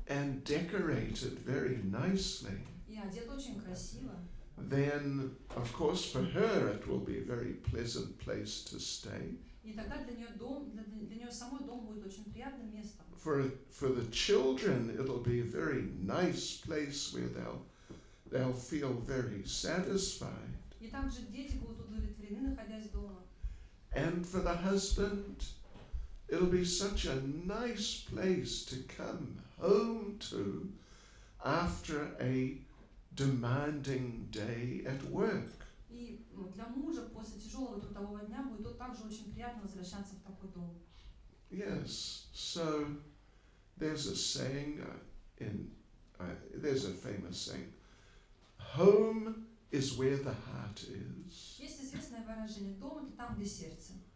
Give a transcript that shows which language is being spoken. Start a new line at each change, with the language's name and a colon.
English: and decorated very nicely,
Russian: и одет очень красиво,
English: then, of course, for her it will be a very pleasant place to stay.
Russian: и тогда для нее самой дом будет очень приятным местом.
English: For the children, it'll be a very nice place where they'll feel very satisfied.
Russian: И также дети будут удовлетворены, находясь дома.
English: And for the husband, it'll be such a nice place to come home to after a demanding day at work.
Russian: И для мужа после тяжелого трудового дня будет также очень приятно возвращаться в такой дом.
English: Yes, so there's a saying there's a famous saying, home is where the heart is.
Russian: Есть известное выражение: дом — это там, где сердце.